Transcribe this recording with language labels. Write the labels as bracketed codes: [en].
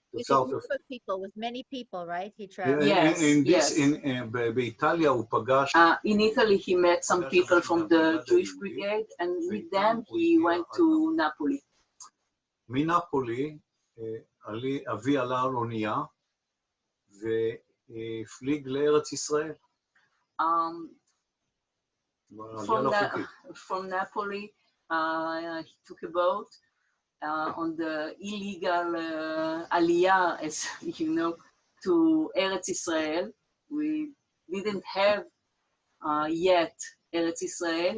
[en] With a group of people, with many people, right? He traveled. Yes, yes. [he] באיטליה הוא פגש... [en] In Italy, he met some people from the Jewish Brigade, and with them he went to Napoli. [he] מנפולי, אבי עלה על אונייה והפליג לארץ ישראל. [en] From Napoli, he took a boat on the illegal aliyah, as you know, to Eretz Israel. We didn't have yet Eretz Israel.